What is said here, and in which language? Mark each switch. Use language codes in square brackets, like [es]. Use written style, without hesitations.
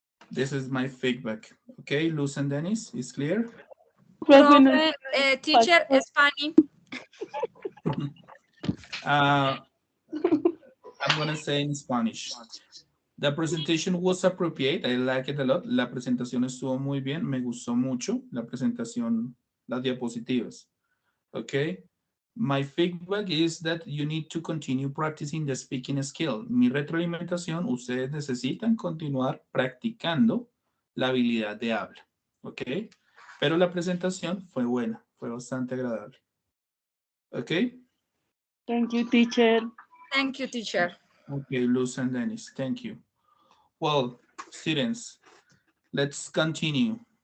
[en] This is my feedback. Okay, Luz and Dennis, is clear? Profe, teacher, Spanish. I'm gonna say in Spanish. The presentation was appropriate. I like it a lot. [es] La presentación estuvo muy bien. Me gustó mucho la presentación, las diapositivas. [en] Okay. My feedback is that you need to continue practicing the speaking skill. [es] Mi retroalimentación, ustedes necesitan continuar practicando la habilidad de habla. Ok. Pero la presentación fue buena. Fue bastante agradable. [en] Ok. Thank you, teacher. Thank you, teacher. Okay, Luz and Dennis, thank you. Well, students, let's continue.